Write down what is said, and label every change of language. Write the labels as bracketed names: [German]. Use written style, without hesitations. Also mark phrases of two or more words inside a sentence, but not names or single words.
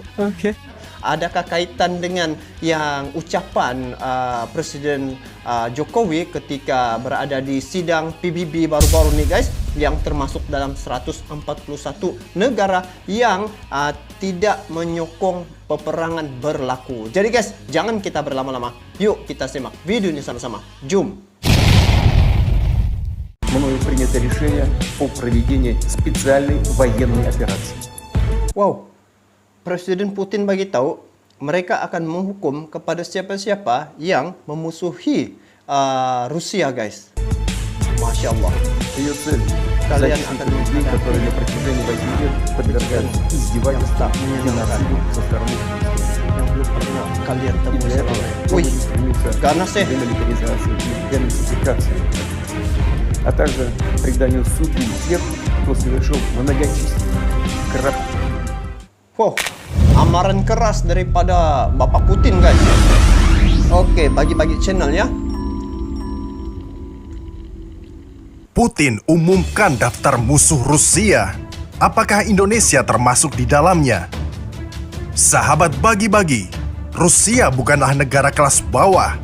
[Malay] Adakah kaitan dengan yang ucapan Presiden Jokowi ketika berada di sidang PBB baru-baru ini guys, yang termasuk dalam 141 negara yang tidak menyokong peperangan berlaku. [Indonesian] Jadi guys, jangan kita berlama-lama. Yuk kita simak video ini sama-sama. [Malay] Jom. [Russian] Мною принято решение о проведении специальной военной операции. [Malay] Wow. Presiden Putin bagi tahu mereka akan menghukum kepada siapa-siapa yang memusuhi Rusia guys. [Arabic] Masya Allah. [Russian] Ее цель – защита людей, которые на протяжении 8 лет подвергались издевательствам и насилию со стороны kalian и для этого мы стремимся к демилитаризации и денацификации, а также преданию суду тех, кто совершил многочисленные [Malay] amaran keras daripada Bapak Putin guys. [Indonesian] Oke, Bagi-Bagi channel ya. Putin umumkan daftar musuh Rusia. Apakah Indonesia termasuk di dalamnya? Sahabat Bagi-Bagi, Rusia bukanlah negara kelas bawah.